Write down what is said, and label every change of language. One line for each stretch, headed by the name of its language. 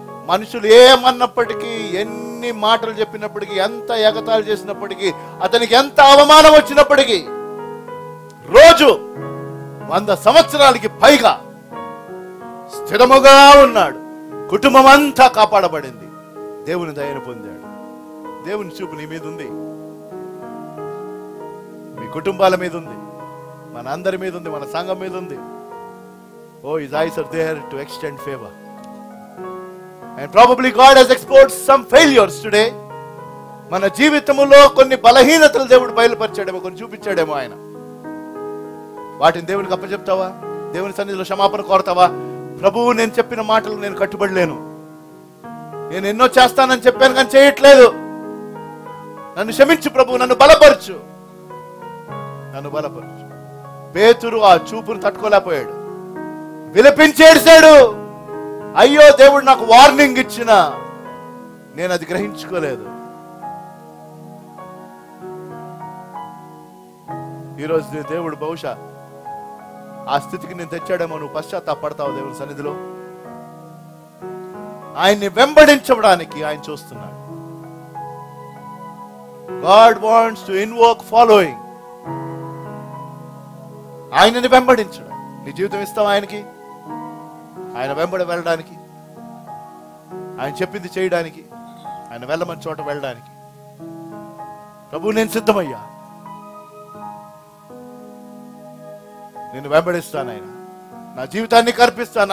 Telugu: మనుషులు ఏమన్నప్పటికీ, ఎన్ని మాటలు చెప్పినప్పటికీ, ఎంత ఎగతాళి చేసినప్పటికీ, అతనికి ఎంత అవమానం వచ్చినప్పటికీ, రోజు 100 సంవత్సరాలకి పైగా స్థిరముగా ఉన్నాడు. కుటుంబం అంతా కాపాడబడింది. దేవుని దయను పొందాడు. దేవుని చూపు నీ మీద ఉంది, మీ కుటుంబాల మీద ఉంది, మన అందరి మీద ఉంది, మన సంఘం మీద ఉంది.
English: Oh, his eyes are there to extend favor. And probably God has exposed some failures today.
Telugu: మన జీవితంలో కొన్ని బలహీనతలు దేవుడు బయలుపరిచాడేమో, కొన్ని చూపించాడేమో ఆయన. వాటిని దేవునికి అప్పచెప్తావా? దేవుని సన్నిధిలో క్షమాపణ కోరతావా? ప్రభువు, నేను చెప్పిన మాటలు నేను కట్టుబడలేను, నేను ఎన్నో చేస్తానని చెప్పాను కానీ చేయట్లేదు, నన్ను క్షమించు ప్రభు, నన్ను బలపరచు, నన్ను బలపరచు. పేతురు ఆ చూపును తట్టుకోలేకపోయాడు, విలపించేసాడు. అయ్యో, దేవుడు నాకు వార్నింగ్ ఇచ్చిన నేను అది గ్రహించుకోలేదు. ఈరోజు దేవుడు బహుశా ఆ స్థితికి నేను తెచ్చాడేమో, నువ్వు పశ్చాత్తాపడతావు దేవుని సన్నిధిలో. ఆయన్ని వెంబడించడానికి ఆయన చూస్తున్నాడు.
English: God wants to invoke following.
Telugu: ఆయనని వెంబడించడం. నీ జీవితం ఇస్తావు ఆయనకి, ఆయన వెంబడి వెళ్ళడానికి, ఆయన చెప్పింది చేయడానికి, ఆయన వెళ్ళమని చోట వెళ్ళడానికి. ప్రభు, నేను సిద్ధమయ్యా, నేను వెంబడిస్తాను, ఆయన నా జీవితాన్ని అర్పిస్తాను.